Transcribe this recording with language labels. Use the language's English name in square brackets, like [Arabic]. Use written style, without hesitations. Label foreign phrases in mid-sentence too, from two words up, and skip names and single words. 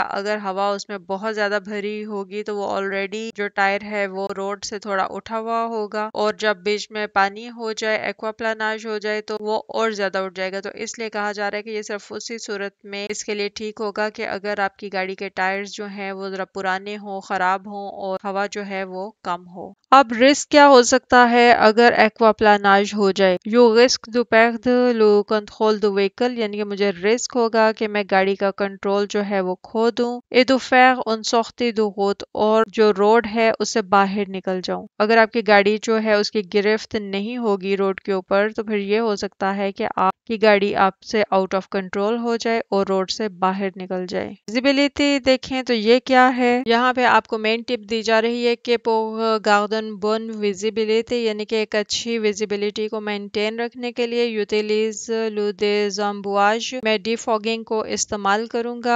[Hindi] अगर हवा उसमें बहुत ज्यादा भरी होगी तो वो ऑलरेडी जो टायर है वो रोड से थोड़ा उठा हुआ होगा और जब बीच में पानी हो जाए एक्वाप्लानाज हो जाए तो वो और ज्यादा उठ जाएगा। तो इसलिए कहा जा रहा है कि ये सिर्फ उसी सूरत में इसके लिए ठीक होगा कि अगर आपकी गाड़ी के टायर्स जो हैं वो जरा पुराने हो खराब हो और हवा जो है वो कम हो। अब रिस्क क्या हो सकता है अगर एक्वाप्लानाज हो जाए। [French] le risque de perdre le contrôle du vehicle [Hindi] यानी कि मुझे रिस्क होगा कि मैं गाड़ी का कंट्रोल जो है वो खो दूं [French] et de faire une sortie de route [Hindi] और जो रोड है उससे बाहर निकल जाऊं। अगर आपकी गाड़ी जो है उसकी गिरफ्त नहीं होगी रोड के ऊपर तो फिर ये हो सकता है कि आपकी गाड़ी आपसे [English] out of control [Hindi] हो जाए और रोड से बाहर निकल जाए। विजिबिलिटी देखें तो ये क्या है यहाँ पे आपको [English] main tip [Hindi] दी जा रही है कि [French] garder bonne visibilité [Hindi] यानी कि एक अच्छी विजिबिलिटी को मेंटेन रखने के लिए [French] utiliser le désembuage [Hindi] मैं डिफॉगिंग को इस्तेमाल करूंगा।